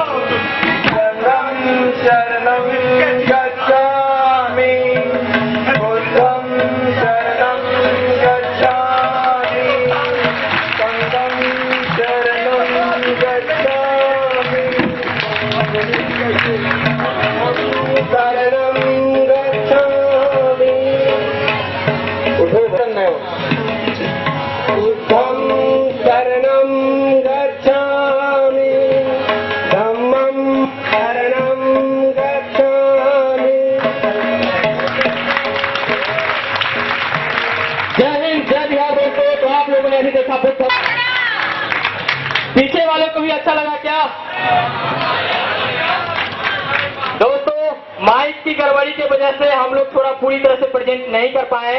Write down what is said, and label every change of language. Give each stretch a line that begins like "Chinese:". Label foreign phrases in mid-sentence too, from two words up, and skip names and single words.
Pali: संघं शरणं गच्छामि, बुद्धं शरणं गच्छामि, संघं शरणं गच्छामि, शरणं गच्छामि।
Hindi: उठो बटन में
Pali: बुद्धं शरणं गच्छामि, धम्मं शरणं गच्छामि।
Hindi: जय हिंद, जय बिहार दोस्तों। तो आप लोगों ने अभी देखा बुद्ध, पीछे वालों को भी अच्छा लगा क्या? दोस्तों, माइक की गड़बड़ी की वजह से हम लोग थोड़ा पूरी तरह से प्रेजेंट नहीं कर पाए।